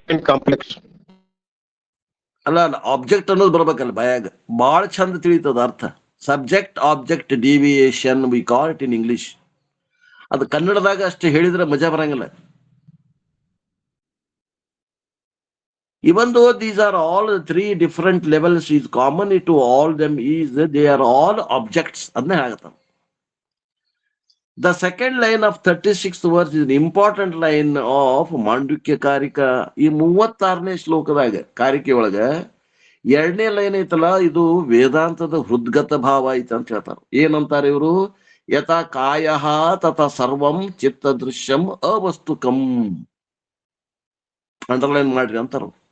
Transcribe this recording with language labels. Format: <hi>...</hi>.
<en>complex</en> <kn>ಅಲ್ಲ, object ಅನ್ನೋದು ಬರ್ಬೇಕಲ್ಲ ಬಾಯಾಗ. ಬಹಳ ಚಂದ ತಿಳಿತದ ಅರ್ಥ.</kn> <en>Subject object deviation we call it in English.</en> <kn>ಅದು ಕನ್ನಡದಾಗ ಅಷ್ಟು ಹೇಳಿದ್ರೆ ಮಜಾ ಬರಂಗಿಲ್ಲ.</kn> <en>Even though these are all three different levels, is common to all them is they are all objects.</en> <kn>ಅದನ್ನೇ ಆಗತ್ತ.</kn> <en>The second line of 36th verse is an important line of Mandukya Karika.</en> <kn>ಈ 36ನೇ ಶ್ಲೋಕದಾಗ ಕಾರಿಕೆ ಒಳಗ ಎರಡನೇ ಲೈನ್ ಐತಲ್ಲ, ಇದು ವೇದಾಂತದ ಹೃದ್ಗತ ಭಾವ ಐತೆ ಅಂತ ಹೇಳ್ತಾರ. ಏನಂತಾರೆ ಇವರು?</kn> <sa>ಯಥಾ ಕಾಯ ತಥಾ ಸರ್ವಂ ಚಿತ್ತ ದೃಶ್ಯಂ ಅವಸ್ತುಕಂ.</sa> <kn>ಅಂಡರ್ಲೈನ್ ಮಾಡ್ರಿ ಅಂತಾರ.</kn>